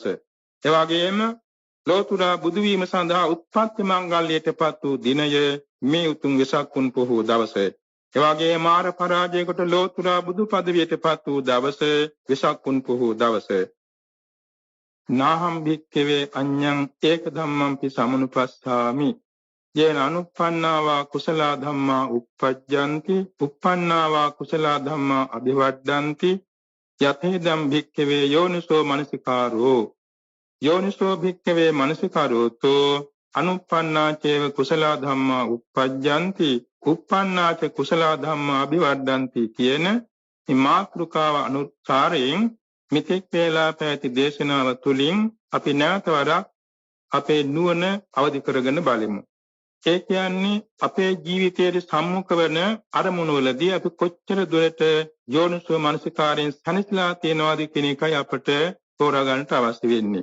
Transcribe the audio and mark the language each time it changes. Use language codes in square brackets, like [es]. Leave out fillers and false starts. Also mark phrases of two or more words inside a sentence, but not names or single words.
[si] එවැගේම ලෝතුරා බුදු වීම සඳහා උත්පත්ති මංගල්‍යයටපත් වූ දිනය මේ උතුම් වෙසක් පුන් පොහෝ දවස. එවැගේම මාර පරාජයකට ලෝතුරා බුදු පදවියටපත් වූ දවස වෙසක් පුන් පොහෝ දවස. [pi] නාහම් භික්ඛවේ අඤ්ඤං ඒක ධම්මං පි සමනුපස්සාමි යේන අනුප්පන්නාවා කුසල ධම්මා uppajjanti uppannāvā කුසල ධම්මා අභිවද්දන්ති යතේදම් භික්ඛවේ යෝනිසෝ මනසිකාරෝ යෝනිසෝ භික්ඛවේ මනසිකාරෝතෝ අනුප්පන්නා චේව කුසල ධම්මා uppajjanti uppannā ච කුසල ධම්මා අභිවද්දන්ති [si] කියන මේ මාතෘකාව අනුසාරයෙන් මිත්‍යක් වේලා පැති දේශනාව තුළින් අපි නැවත වරක් අපේ නුවණ අවදි කරගෙන බලමු. [pi] ඒ කියන්නේ අපේ ජීවිතයේ සම්මුඛ වන අරමුණු වලදී අපි කොච්චර දුරට යෝනිසෝ මනසිකාරයෙන් සැනසීලා තියනවාද කියන එකයි අපට තෝරා ගන්නට අවශ්‍ය වෙන්නේ.